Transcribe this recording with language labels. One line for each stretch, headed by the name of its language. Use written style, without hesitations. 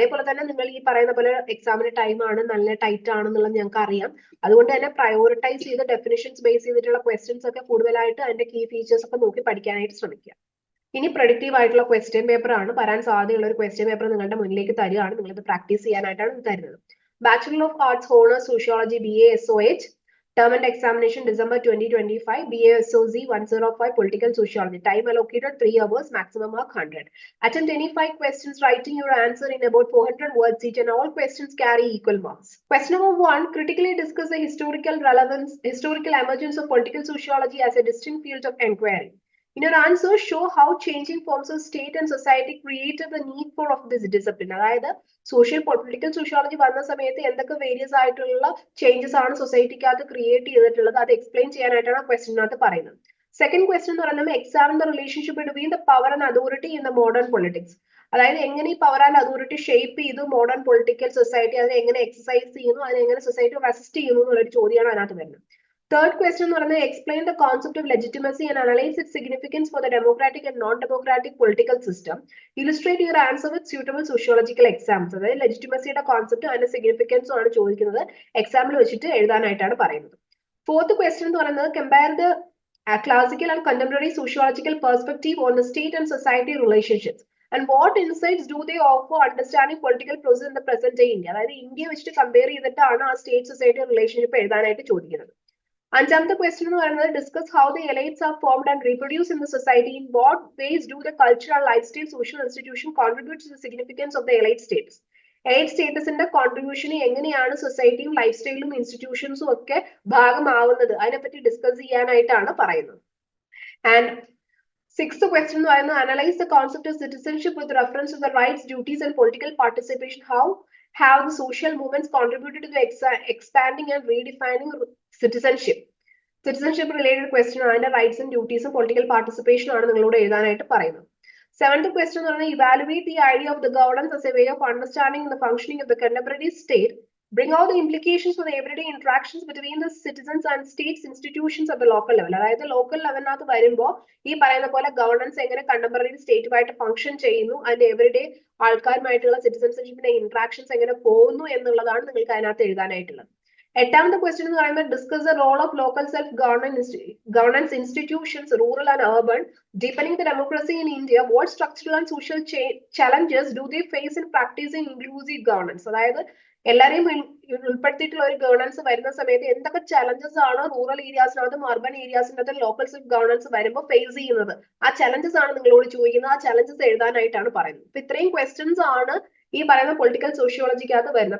Malayalam: അതേപോലെ തന്നെ നിങ്ങൾ ഈ പറയുന്ന പോലെ എക്സാമിന് ടൈം ആണ്, നല്ല ടൈറ്റ് ആണെന്നുള്ളത് ഞങ്ങൾക്ക് അറിയാം. അതുകൊണ്ട് തന്നെ പ്രയോറിറ്റൈസ് ചെയ്ത് ഡെഫിനിഷൻസ് ബേസ് ചെയ്തിട്ടുള്ള ക്വസ്റ്റ്യൻസ് ഒക്കെ കൂടുതലായിട്ട് അതിന്റെ കീ ഫീച്ചേഴ്സ് ഒക്കെ നോക്കി പഠിക്കാനായിട്ട് ശ്രമിക്കുക. ഇനി പ്രൊഡക്റ്റീവ് ആയിട്ടുള്ള ക്വസ്റ്റ്യൻ പേപ്പർ ആണ് വരാൻ സാധ്യതയുള്ള ഒരു ക്വസ്റ്റ്യൻ പേപ്പർ നിങ്ങളുടെ മുന്നിലേക്ക് തരികയാണ്. നിങ്ങൾ ഇത് പ്രാക്ടീസ് ചെയ്യാനായിട്ടാണ് ഇത് തരുന്നത്.
English: Bachelor of arts honours sociology BA SOH term and examination December 2025, BA SOC 105 political sociology, time allocated 3 hours, maximum mark 100. Attempt any 5 questions, writing your answer in about 400 words each, and all questions carry equal marks. Question number 1, critically discuss the historical emergence of political sociology as a distinct field of inquiry. In your answer, show how changing forms of state and society created the need for of this discipline.
Malayalam: അതായത് social political sociology വന്ന സമയത്ത് എന്തൊക്കെ various ആയിട്ടുള്ള changes ആണ് സൊസൈറ്റിക്കകത്ത് create ചെയ്തിട്ടുള്ളത്, അത് explain ചെയ്യാനായിട്ടാണ് ക്വസ്റ്റിനകത്ത് പറയുന്നത്.
English: second question
Malayalam: എന്ന് പറയുന്നത്
English: Examine the relationship between the power and authority in the modern politics.
Malayalam: അതായത് എങ്ങനെ ഈ പവർ ആൻഡ് അതോറിറ്റി ഷേപ്പ് ചെയ്തു മോഡേൺ പൊളിറ്റിക്കൽ സൊസൈറ്റി, അതിനെ എങ്ങനെ എക്സസൈസ് ചെയ്യുന്നു, അതിനെ എങ്ങനെ സൊസൈറ്റി റെസിസ്റ്റ് ചെയ്യുന്നു എന്നുള്ളൊരു ചോദ്യമാണ് അതിനകത്ത് വരുന്നത്.
English: Third question
Malayalam: എന്ന് പറയുന്നത്
English: explain the concept of legitimacy and analyze its significance for the democratic and non-democratic political system. Illustrate your answer with suitable sociological examples.
Malayalam: അതായത് ലെജിറ്റിമസിയുടെ കോൺസെപ്റ്റ് അതിന്റെ സിഗ്നിഫിക്കൻസും ആണ് ചോദിക്കുന്നത്, എക്സാമ്പിൾ വെച്ചിട്ട് എഴുതാനായിട്ടാണ് പറയുന്നത്.
English: fourth question
Malayalam: എന്ന് പറയുന്നത്
English: Compare the classical and contemporary sociological perspective on the state and society relationships. And what insights do they offer understanding political process in the present day India?
Malayalam: അതായത് India വെച്ചിട്ട് compare ചെയ്തിട്ടാണ് ആ state society relationship എഴുതാനായിട്ട് ചോദിക്കുന്നത്. അഞ്ചാമത്തെ question എന്ന് പറയുന്നത്
English: Discuss how the elites are formed and reproduce in the society. In what ways do the cultural life style social institution contribute to the significance of the elite status.
Malayalam: Elite സ്റ്റേറ്റസിന്റെ കോൺട്രിബ്യൂഷന് എങ്ങനെയാണ് സൊസൈറ്റിയും life സ്റ്റൈലും ഇൻസ്റ്റിറ്റ്യൂഷൻസും ഒക്കെ ഭാഗമാവുന്നത്, അതിനെപ്പറ്റി discuss ചെയ്യാനായിട്ടാണ് പറയുന്നത്.
English: and sixth question
Malayalam: എന്ന് പറയുന്നത്
English: Analyse the concept of citizenship with reference to the rights, duties and political participation. How have the social movements contributed to the expanding and redefining citizenship related question ആണ്.
Malayalam: Rights and ഡ്യൂട്ടീസും political participation ആണ് നിങ്ങളോട് എഴുതാനായിട്ട് പറയുന്നത്.
English: seventh question
Malayalam: എന്ന് പറയുന്നത്
English: Evaluate the idea of the governance as a way of understanding the functioning of the contemporary state. Bring out the implications for the everyday interactions between the citizens and states institutions at the local level.
Malayalam: അതായത് local ലെവലിനകത്ത് വരുമ്പോൾ ഈ പറയുന്ന പോലെ governance എങ്ങനെ contemporary സ്റ്റേറ്റുമായിട്ട് function ചെയ്യുന്നു, അതിന്റെ everyday ആൾക്കാരുമായിട്ടുള്ള സിറ്റിസൺഷിപ്പിന്റെ interactions എങ്ങനെ പോകുന്നു എന്നുള്ളതാണ് നിങ്ങൾക്ക് അതിനകത്ത് എഴുതാനായിട്ടുള്ളത്. എട്ടാമത്തെ ക്വസ്റ്റ്യൻ എന്ന് പറയുന്നത്
English: Discuss the role of local self governance institutions rural and urban deepening the democracy in India. What structural and social challenges do they face in practicing inclusive governance?
Malayalam: അതായത് എല്ലാരെയും ഉൾപ്പെടുത്തിയിട്ടുള്ള ഒരു ഗവേണൻസ് വരുന്ന സമയത്ത് എന്തൊക്കെ ചലഞ്ചസ് ആണ് rural ഏരിയാസിനകത്തും urban ഏരിയാസിനകത്തും local self governance വരുമ്പോൾ face ചെയ്യുന്നത്? ആ ചലഞ്ചസ് ആണ് നിങ്ങളോട് ചോദിക്കുന്നത്. ആ ചലഞ്ചസ് എഴുതാനായിട്ടാണ് പറയുന്നത്. അപ്പൊ ഇത്രയും ക്വസ്റ്റ്യൻസ് ആണ് ഈ പറയുന്ന പൊളിറ്റിക്കൽ സോഷ്യോളജിക്കകത്ത് വരുന്നത്.